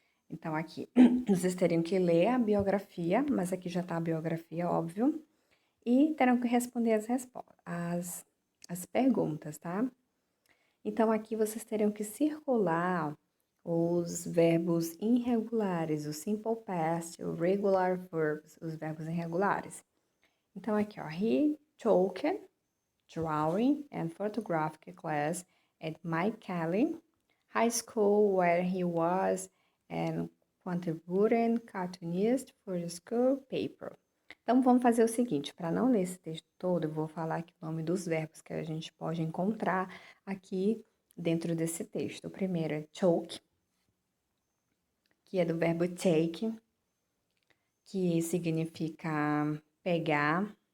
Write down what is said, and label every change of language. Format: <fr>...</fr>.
<pt>Então, aqui, vocês teriam que ler a biografia, mas aqui já está a biografia, óbvio, e terão que responder as perguntas, tá? Então, aqui vocês teriam que circular os verbos irregulares, o simple past, o regular verbs, os verbos irregulares. Então, aqui, ó,</pt> <en>he took drawing and photographic class at Mike Kelly High School, where he was an contributing cartoonist for the school paper.</en> <pt>Então, vamos fazer o seguinte, para não ler esse texto todo, eu vou falar aqui o nome dos verbos que a gente pode encontrar aqui dentro desse texto. O primeiro é choke, que é do verbo take, que significa pegar.</pt>